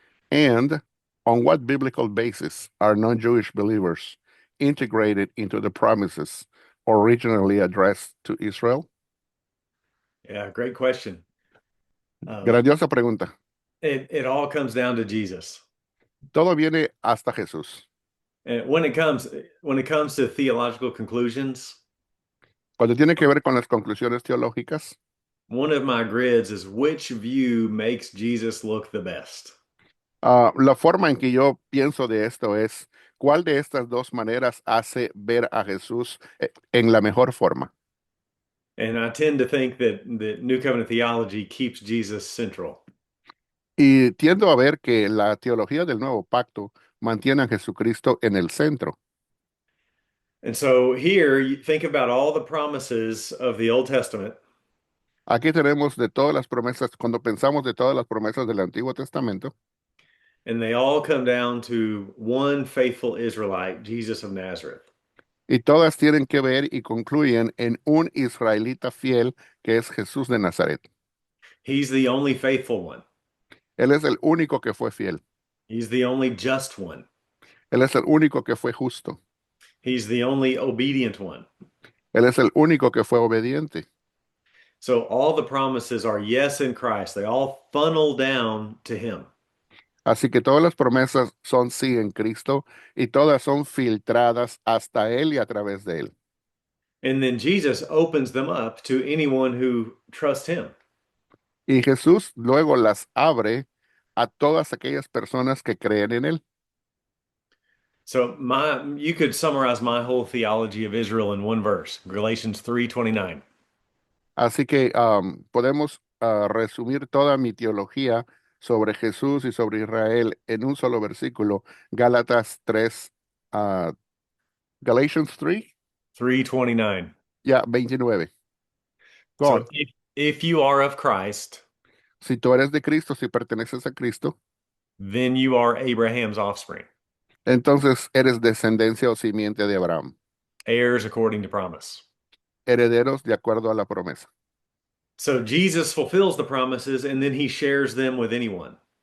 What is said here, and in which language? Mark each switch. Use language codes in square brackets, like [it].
[en] And on what biblical basis are non-Jewish believers integrated into the promises originally addressed to Israel? Yeah, great question. [es] Grandiosa pregunta. [en] It all comes down to Jesus. [es] Todo viene hasta Jesús. [en] And when it comes to theological conclusions, [es] Cuando tiene que ver con las conclusiones teológicas, [en] one of my grids is which view makes Jesus look the best. [es] la forma en que yo pienso de esto es, ¿cuál de estas dos maneras hace ver a Jesús en la mejor forma? [en] And I tend to think that New Covenant theology keeps Jesus central. [es] Y tiendo a ver que la teología del Nuevo Pacto mantiene a Jesucristo en el centro. [en] And so here you think about all the promises of the Old Testament, [es] Aquí tenemos de todas las promesas, cuando pensamos de todas las promesas del Antiguo Testamento, [en] and they all come down to one faithful Israelite, Jesus of Nazareth. [es] y todas tienen que ver y concluyen en un israelita fiel que es Jesús de Nazaret. [en] He's the only faithful one. [es] Él es el único que fue fiel. [en] He's the only just one. [es] Él es el único que fue justo. [en] He's the only obedient one. [es] Él es el único que fue obediente. [en] So all the promises are yes in Christ. They all funnel down to him. [es] Así que todas las promesas son sí en Cristo y todas son filtradas hasta Él y a través de Él. [en] And then Jesus opens them up to anyone who trusts him. [es] Y Jesús luego las abre a todas aquellas personas que creen en Él. [en] So you could summarize my whole theology of Israel in one verse, Galatians 3:29. [es] Así que podemos resumir toda mi teología sobre Jesús y sobre Israel en un solo versículo, Gálatas 3, Galatians 3, [en] 3:29. [es] ya 29. [en] Go So on. if you are of Christ, [es] Si tú eres de Cristo, si perteneces a Cristo, [en] then you are Abraham's offspring, [es] entonces eres descendencia o simiente de Abraham, [en] heirs according to promise. [es] herederos de acuerdo a la promesa. [en] So Jesus fulfills the promises and then he shares them with anyone.